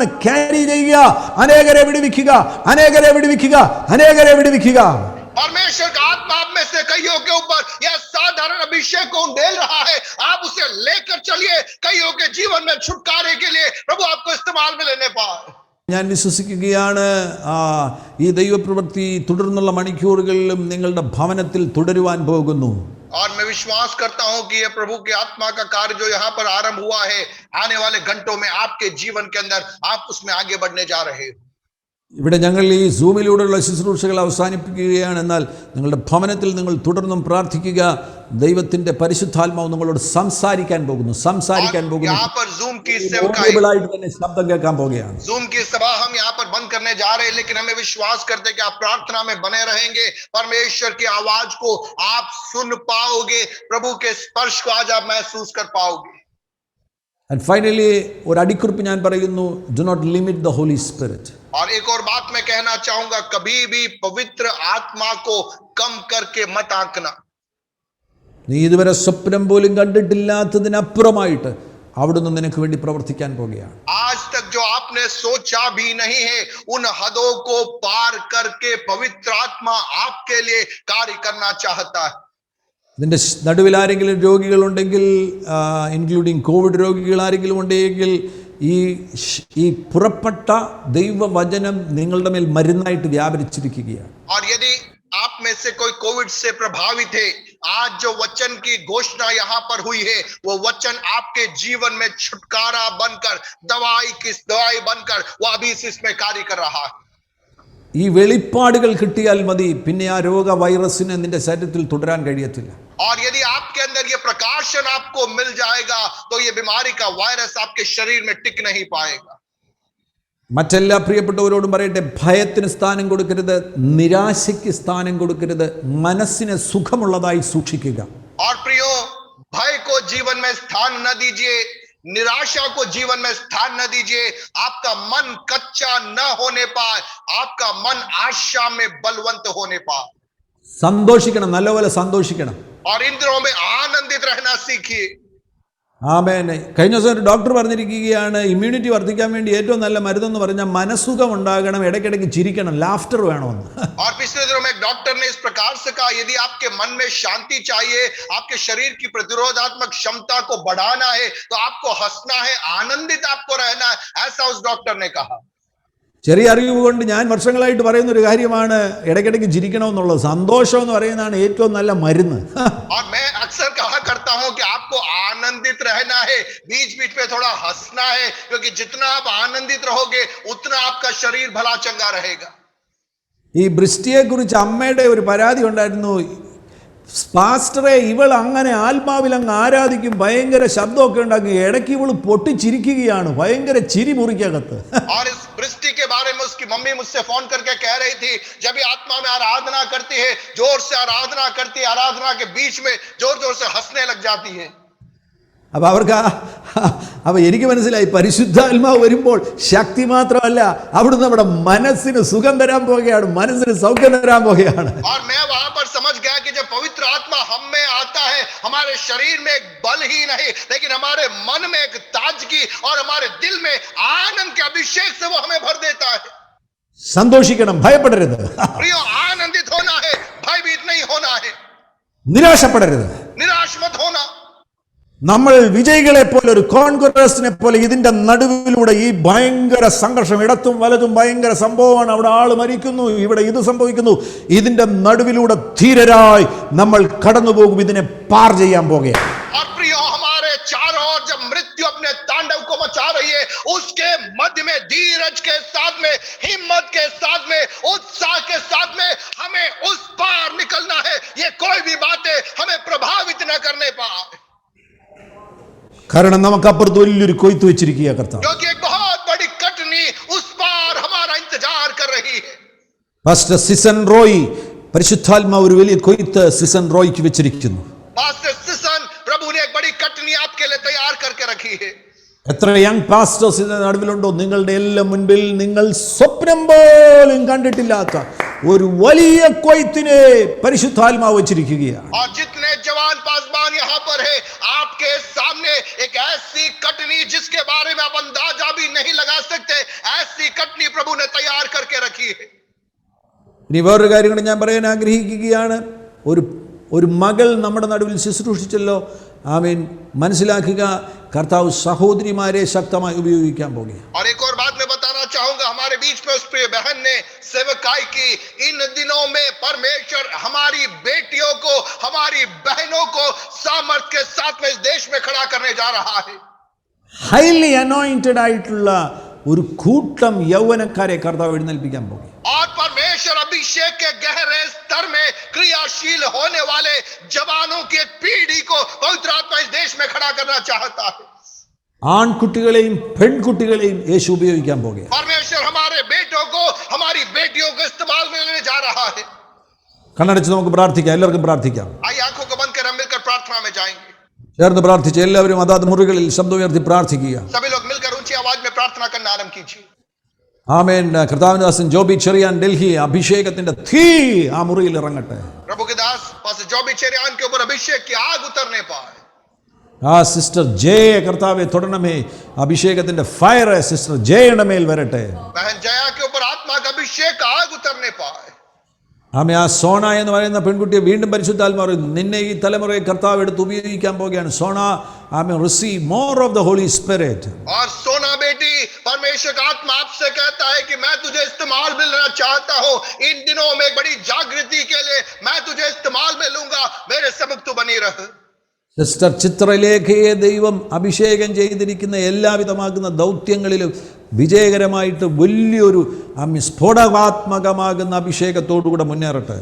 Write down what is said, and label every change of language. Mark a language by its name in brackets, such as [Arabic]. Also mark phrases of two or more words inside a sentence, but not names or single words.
[Malayalam] ക്യാരി ചെയ്യുക, അനേകരെ വിടുവിക്കുക, അനേകരെ വിടുവിക്കുക, അനേകരെ വിടുവിക്കുക. [Hindi] परमेश्वर का आत्मा आप में से कईयों के ऊपर यह साधारण अभिषेक को उंडेल रहा है. आप उसे लेकर चलिए, कईयों के जीवन में छुटकारे के लिए प्रभु आपको इस्तेमाल में लेने पाए. [Malayalam] ഞാൻ വിശ്വസിക്കുകയാണ് ഈ ദൈവപ്രവൃത്തി തുടർന്നുള്ള മണിക്കൂറുകളിലും നിങ്ങളുടെ ഭവനത്തിൽ തുടരുവാൻ പോകുന്നു. [Hindi] और मैं विश्वास करता हूं कि यह प्रभु की आत्मा का कार्य जो यहाँ पर आरंभ हुआ है, आने वाले घंटों में आपके जीवन के अंदर आप उसमें आगे बढ़ने जा रहे हो. [Malayalam] ഇവിടെ ഞങ്ങൾ ഈ സൂമിലൂടെയുള്ള ശുശ്രൂഷകൾ അവസാനിപ്പിക്കുകയാണ്. എന്നാൽ നിങ്ങളുടെ ഭവനത്തിൽ നിങ്ങൾ തുടർന്നും പ്രാർത്ഥിക്കുക. ദൈവത്തിന്റെ പരിശുദ്ധാത്മാവ് നിങ്ങളോട് സംസാരിക്കാൻ പോകുന്നു. [Hindi] यहाँ पर जूम की सेवकाई, [Malayalam] ഓഡിബിളായിട്ട് തന്നെ ശബ്ദം കേൾക്കാൻ പോകുകയാണ്. [Hindi] जूम की सभा हम यहाँ पर बंद करने जा रहे हैं, लेकिन हमें विश्वास करते कि आप प्रार्थना में बने रहेंगे. परमेश्वर की आवाज को आप सुन पाओगे, प्रभु के स्पर्श को आज आप महसूस कर पाओगे. [English] And finally, [Malayalam] ഒരു അടിക്കുറിപ്പ് ഞാൻ പറയുന്നു, [English] do not limit the Holy Spirit. [Hindi] और एक और बात मैं कहना चाहूंगा, कभी भी पवित्र आत्मा को कम करके मत आंकना. [Malayalam] നീ ഇതുവരെ സ്വപ്നം പോലും കണ്ടിട്ടില്ലാത്തതിനപ്പുറമായിട്ട് അവിടുന്ന് നിനക്ക് വേണ്ടി പ്രവർത്തിക്കാൻ പോകുകയാണ്. [Hindi] आज तक जो आपने सोचा भी नहीं है, उन हदों को पार करके पवित्र आत्मा आपके लिए कार्य करना चाहता है. [Malayalam] ഇതിൻ്റെ നടുവിൽ ആരെങ്കിലും രോഗികളുണ്ടെങ്കിൽ, ഇൻക്ലൂഡിങ് കോവിഡ് രോഗികൾ ആരെങ്കിലും ഉണ്ടെങ്കിൽ, ഈ പുറപ്പെട്ട ദൈവവചനം നിങ്ങളുടെ മേൽ മരുന്നായിട്ട് വ്യാപരിച്ചിരിക്കുകയാണ്. [Hindi] और यदि आप में से कोई कोविड से प्रभावित है, आज जो वचन की घोषणा यहाँ पर हुई है, वो वचन आपके जीवन में छुटकारा बनकर, दवाई बनकर वो अभी इसमें कार्य कर रहा है. [Malayalam] ഈ വെളിപ്പാടുകൾ കിട്ടിയാൽ മതി, പിന്നെ ആ രോഗ വൈറസിന് നിന്റെ ശരീരത്തിൽ തുടരാൻ കഴിയത്തില്ല. [Hindi] और यदि आपके अंदर ये प्रकाशन आपको मिल जाएगा, तो ये बीमारी का वायरस आपके शरीर में टिक नहीं पाएगा. [Malayalam] മറ്റെല്ലാ പ്രിയപ്പെട്ടവരോടും പറയട്ടെ, ഭയത്തിന് സ്ഥാനം കൊടുക്കരുത്, നിരാശയ്ക്ക് സ്ഥാനം കൊടുക്കരുത്, മനസ്സിനെ സുഖമുള്ളതായി സൂക്ഷിക്കുക. [Hindi] और प्रियो, भय को जीवन में स्थान न दीजिए, निराशा को जीवन में स्थान न दीजिए. आपका मन कच्चा न होने पाए, आपका मन आशा में बलवंत होने पाए. [Malayalam] സന്തോഷിക്കണം, നല്ലപോലെ സന്തോഷിക്കണം. [Hindi] और इन दिनों में आनंदित रहना सीखिए. [Malayalam] ആമേൻ. കഴിഞ്ഞ ദിവസം ഒരു ഡോക്ടർ പറഞ്ഞിരിക്കുകയാണ്, ഇമ്മ്യൂണിറ്റി വർദ്ധിക്കാൻ വേണ്ടി ഏറ്റവും നല്ല മരുന്നെന്ന് പറഞ്ഞാൽ മനസ്സുഖം ഉണ്ടാകണം, ഇടയ്ക്കിടയ്ക്ക് ചിരിക്കണം, ലാഫ്റ്റർ വേണമെന്ന്. [Hindi] और पिछले दिनों में एक डॉक्टर ने इस प्रकार से कहा, यदि आपके मन में शांति चाहिए, आपके शरीर की प्रतिरोधात्मक क्षमता को बढ़ाना है, तो आपको हंसना है, आनंदित आपको रहना है. ऐसा उस डॉक्टर ने कहा. [Malayalam] ചെറിയ അറിവ് കൊണ്ട് ഞാൻ വർഷങ്ങളായിട്ട് പറയുന്ന ഒരു കാര്യമാണ്, ഇടയ്ക്കിടയ്ക്ക് ചിരിക്കണമെന്നുള്ളത്. സന്തോഷം എന്ന് പറയുന്നതാണ് ഏറ്റവും നല്ല മരുന്ന്. [Hindi] और मैं अक्सर कहा करता हूं कि आपको आनंदित रहना है, बीच बीच में थोड़ा हंसना है, क्योंकि जितना आप आनंदित रहोगे उतना आपका शरीर भला चंगा रहेगा. [Malayalam] ഈ ബ്രിസ്റ്റിയെ കുറിച്ച് അമ്മയുടെ ഒരു പരാതി ഉണ്ടായിരുന്നു. പാസ്റ്ററെ, ഇവൾ അങ്ങനെ ആത്മാവിൽ അങ്ങ് ആരാധിക്കും, ഭയങ്കര ശബ്ദമൊക്കെ ഉണ്ടാക്കി, ഇടയ്ക്ക് ഇവൾ പൊട്ടിച്ചിരിക്കുകയാണ്, ഭയങ്കര ചിരി മുറിക്കകത്ത്. [Hindi] और इस वृष्टि के बारे में उसकी मम्मी मुझसे फोन करके कह रही थी, जब भी आत्मा में आराधना करती है, जोर से आराधना करती है, आराधना के बीच में जोर जोर से हंसने लग जाती है. [Malayalam] അപ്പോൾ എനിക്ക് മനസ്സിലായി, പരിശുദ്ധാത്മാവ് വരുമ്പോൾ ശക്തി മാത്രമല്ല, അവിടുന്ന് നമ്മുടെ മനസ്സിന് സുഖം തരാൻ പോകുകയാണ്, മനസ്സിന് സൗഖ്യം തരാൻ പോകുകയാണ്. [Hindi] और मैं वहां पर समझ गया कि जब पवित्र आत्मा हम में आता है, हमारे शरीर में एक बल ही नहीं, लेकिन हमारे मन में एक ताजगी और हमारे दिल में आनंद के अभिषेक से वो हमें भर देता है. [Malayalam] സന്തോഷിക്കണം, ഭയപ്പെടരുത്. [Hindi] प्रियो, आनंदित होना है, भयभीत नहीं होना है, [Malayalam] നിരാശപ്പെടരുത്. [Hindi] निराश मत होना. [Malayalam] നമ്മൾ വിജയികളെ പോലെ, ഒരു കോൺഗ്രസിനെ പോലെ ഇതിന്റെ നടുവിലൂടെ ഈ ഭയങ്കര സംഘർഷം, ഇടത്തും വലതും ഭയങ്കര സംഭവമാണ്, അവിടെ ആള് മരിക്കുന്നു, ഇവിടെ ഇത് സംഭവിക്കുന്നു, ഇതിന്റെ നടുവിലൂടെ ധീരരായി നമ്മൾ കടന്നു പോകും, ഇതിനെ പാർ ചെയ്യാൻ പോകുകയാണ്. [Hindi] और प्रियो, हमारे चारों ओर जब मृत्यु अपने तांडव को मचा रही है, उसके मध्य में धीरज के साथ में, हिम्मत के साथ में, उत्साह के साथ में हमें उस पार निकलना है. ये कोई भी बातें हमें प्रभावित न करने पाए, [Malayalam] കാരണം നമുക്കപ്പുറത്ത് വലിയൊരു കൊയ്ത്ത് വെച്ചിരിക്കുക കർത്താവ്. [Hindi] क्योंकि एक बहुत बड़ी कटनी उस पार हमारा इंतजार कर रही है. [Malayalam] പാസ്റ്റർ സിസൻ റോയ് പരിശുദ്ധാത്മാവ് ഒരു വലിയ കൊയ്ത്ത് സിസൻ റോയ്ക്ക് വെച്ചിരിക്കുന്നു. [Hindi] पास्टर सिसन, प्रभु ने एक बड़ी कटनी आपके लिए तैयार करके रखी है. [Malayalam] എത്ര [English] young pastors [Malayalam] ഇതിന്റെ നടുവിലുണ്ടോ? നിങ്ങളുടെ എല്ലാം മുൻപിൽ നിങ്ങൾ സ്വപ്നം പോലും കണ്ടിട്ടില്ലാത്ത ഒരു വലിയ കൊയ്ത്തിനെ പരിശുദ്ധാത്മാവ് വെച്ചിരിക്കുകയാണ്. [Hindi] और जितने जवान पासबान यहाँ पर है, आपके सामने एक ऐसी कटनी जिसके बारे में आप अंदाजा भी नहीं लगा सकते, ऐसी कटनी प्रभु ने तैयार करके रखी है. [Malayalam] ഇനി വേറൊരു കാര്യം കൂടി ഞാൻ പറയാൻ ആഗ്രഹിക്കുകയാണ്. ഒരു മകൾ നമ്മുടെ നടുവിൽ ശുശ്രൂഷിച്ചല്ലോ. ആമേൻ. മനസ്സിലാക്കുക, കർത്താവ് സഹോദരിമാരെ ശക്തമായി ഉപയോഗിക്കാൻ പോകുകയാണ്. [Hindi] और एक और बात मैं बताना चाहूंगा, हमारे बीच में उस प्रिय बहन ने सेवकाई की. इन दिनों में परमेश्वर हमारी बेटियों को, हमारी बहनों को सामर्थ्य के साथ में इस देश में खड़ा करने जा रहा है. [English] highly anointed [Malayalam] ആയിട്ടുള്ള ഒരു കൂട്ടം യൗവനക്കാരെ കർത്താവ് എഴുന്നേൽപ്പിക്കാൻ പോകും. [Hindi] और परमेश्वर अभिषेक के गहरे स्तर में क्रियाशील होने वाले जवानों की एक पीढ़ी को पवित्र आत्मा इस देश में खड़ा करना चाहता है. [Malayalam] ആൺകുട്ടികളെയും പെൺകുട്ടികളെയും യേശു ഉപയോഗിക്കാൻ പോകുകയാണ്. [Hindi] परमेश्वर हमारे बेटों को, हमारी बेटियों को इस्तेमाल में लेने जा रहा है. [Malayalam] കണ്ണടച്ച് നമുക്ക് പ്രാർത്ഥിക്കാം. എല്ലാവർക്കും പ്രാർത്ഥിക്കാം. [Hindi] आइए आंखों को बंद कर हम मिलकर प्रार्थना में जाएंगे. [Malayalam] ചേർന്ന് പ്രാർത്ഥിച്ച് എല്ലാവരും അതാത് മുറികളിൽ ശബ്ദമുയർത്തി പ്രാർത്ഥിക്കുക. [Hindi] सभी लोग मिलकर ऊंची आवाज में प्रार्थना करना आरंभ कीजिए. [Malayalam] ആമേൻ. കർത്താവിൻദാസൻ ജോബി ചെറിയാൻ ഡൽഹി അഭിഷേകത്തിന്റെ തീ ആ മുറിയിൽ ഇറങ്ങട്ടെ. [Hindi] प्रभु के दास पास जॉबी चेरियान के ऊपर अभिषेक की आग उतरने पाए. [Malayalam] ആ സിസ്റ്റർ ജയ കർത്താവെ തൊടണമേ. അഭിഷേകത്തിന്റെ ഫയർ സിസ്റ്റർ ജയയുടെ മേൽ വരട്ടെ. [Hindi] बहन जया के ऊपर आत्मा का अभिषेक का आग उतरने पाए. [Malayalam] ആമേ. ആ സോണ എന്ന് പറയുന്ന പെൺകുട്ടിയെ വീണ്ടും പരിശുദ്ധാത്മാവ് നിന്നെ ഈ തലമുറയെ കർത്താവ് എടുത്ത് ഉപയോഗിക്കാൻ പോകുകയാണ്. [English] സോണ, ആമേ, receive more of the Holy Spirit. [Hindi] और सोना बेटी, परमेश्वर का आत्मा आपसे कहता है कि मैं तुझे इस्तेमाल में लेना चाहता हूं. इन दिनों में बड़ी जागृति के लिए मैं तुझे इस्तेमाल में लूंगा. मेरे सम्मुख तू बनी रह. [Malayalam] സിസ്റ്റർ ചിത്രലേഖയെ ദൈവം അഭിഷേകം ചെയ്തിരിക്കുന്ന എല്ലാവിധമാകുന്ന ദൗത്യങ്ങളിലും വിജയകരമായിട്ട് വലിയൊരു സ്ഫോടകാത്മകമാകുന്ന അഭിഷേകത്തോടുകൂടെ മുന്നേറട്ടെ.